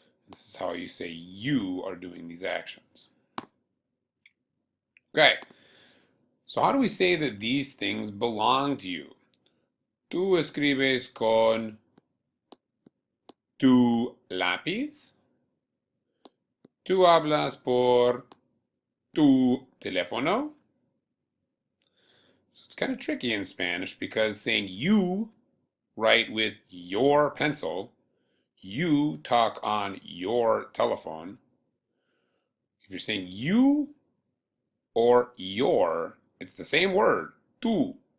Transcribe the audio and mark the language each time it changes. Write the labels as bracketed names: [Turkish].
[English] This is how you say you are doing these actions. Okay. So how do we say that these things belong to you? [Spanish] Tú escribes con tu lápiz. Tú hablas por tu teléfono. [English] So it's kind of tricky in Spanish because saying you write with your pencil, you talk on your telephone. If you're saying you or your, it's the same word, tú.